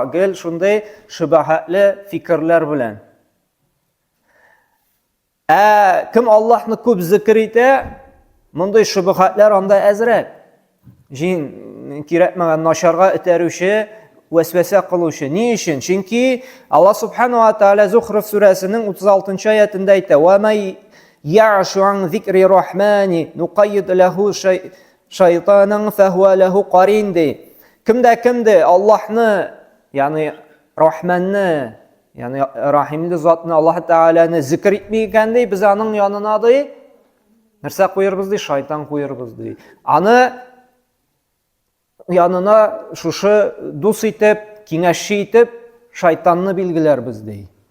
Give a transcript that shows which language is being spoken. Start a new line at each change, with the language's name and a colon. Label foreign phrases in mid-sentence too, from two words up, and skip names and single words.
Tatar: Гел шундый шөбһәтле фикерләр белән. Кем Аллаһны күп зикр итә, мондай шөбһәтләр анда әзрәк. Җин кирәкмәгән начарга этәрүче, вәсвәсә кылучы. Ни өчен? Чөнки Аллаһ
Arabic: سبحانه وتعالى
Tatar: Зухруф сүрәсенең 36-нчы аятында әйтә:
Arabic: "ومن يعش عن ذكر الرحمن نقيض له شيطانا فهو له قرين"
Tatar: ди. Кемдә Аллаһны, ягъни Рахманны, ягъни Рахимле затны, Аллаһ Тәгаләне зикр итми икән ди, без аның янына ди нәрсә куербыз ди? Шайтан куербыз ди. Аны янына шушы дус итеп, киңәшче итеп, шайтанны билгеләрбез ди.